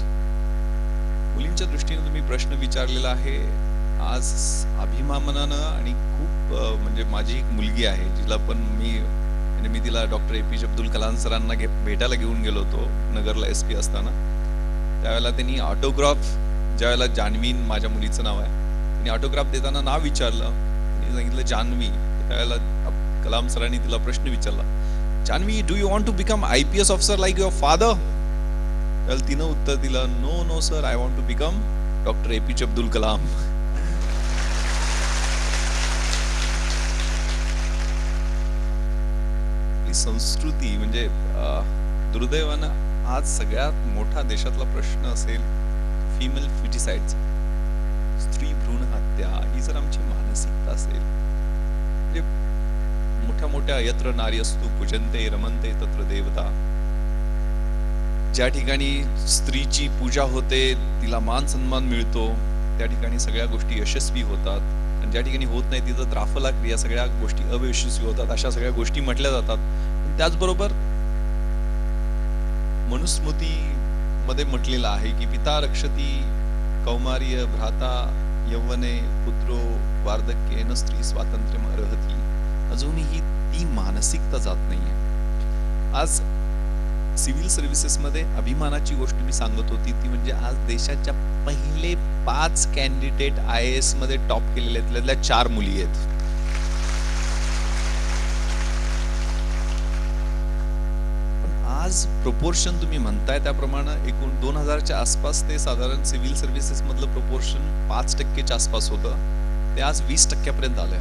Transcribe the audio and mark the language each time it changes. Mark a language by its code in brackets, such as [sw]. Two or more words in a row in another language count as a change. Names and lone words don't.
[mr] मुलींच्या दृष्टीने तुम्ही प्रश्न विचारलेला आहे आज अभिमानानं, आणि खूप म्हणजे माझी एक मुलगी आहे जिला पण मी तिला डॉक्टर APJ अब्दुल कलाम सरांना भेटायला घेऊन गेलो होतो नगरला SP असताना. त्यावेळेला त्यांनी ऑटोग्राफ, ज्यावेळेला जान्हवी माझ्या मुलीचं नाव आहे, त्यांनी ऑटोग्राफ देताना नाव विचारलं, त्यांनी सांगितलं जान्हवी. त्यावेळेला कलाम सरांनी तिला प्रश्न विचारला, जान्हवी, [en] Do you want to become IPS officer like your father? [mr] त्यावेळेला तिनं उत्तर दिलं, [en] no sir, I want to become Doctor APJ Abdul Kalam. [mr] संस्कृती म्हणजे दुर्दैवानं आज सगळ्यात मोठा देशातला प्रश्न असेल [en] female foeticide, [mr] स्त्री भ्रूण हत्या, ही जर आमची मानसिकता असेल, म्हणजे मोठ्या मोठ्या [sa] यत्र नार्यस्तु पूजन्ते रमन्ते तत्र देवता, [mr] ज्या ठिकाणी स्त्रीची पूजा होते, तिला मान सन्मान मिळतो, त्या ठिकाणी सगळ्या गोष्टी यशस्वी होतात, आणि ज्या ठिकाणी होत नाही तिथं [sa] द्राफला क्रिया, [mr] सगळ्या गोष्टी अयशस्वी होतात, अशा सगळ्या गोष्टी म्हटल्या जातात. पण त्याचबरोबर मनुस्मृती मध्ये म्हटलेलं आहे की [sa] पिता रक्षती कौमार्य भ्राता यौवने पुत्रो वार्धक्येन स्त्री स्वातंत्र्यम अर्हती. [mr] अजूनही ती मानसिकता जात नाहीये. आज [en] civil services [mr] मध्ये अभिमानाची गोष्ट मी सांगत होती ती म्हणजे आज देशाच्या पहिले 5 कॅन्डिडेट IAS मध्ये टॉप केलेले आहेत, त्यातल्या 4 मुली आहेत. पण आज प्रोपोर्शन तुम्ही म्हणताय त्याप्रमाणे एकूण 2000च्या आसपास ते साधारण [en] civil services [mr] मधलं प्रोपोर्शन 5% आसपास होतं, ते आज 20% आलंय.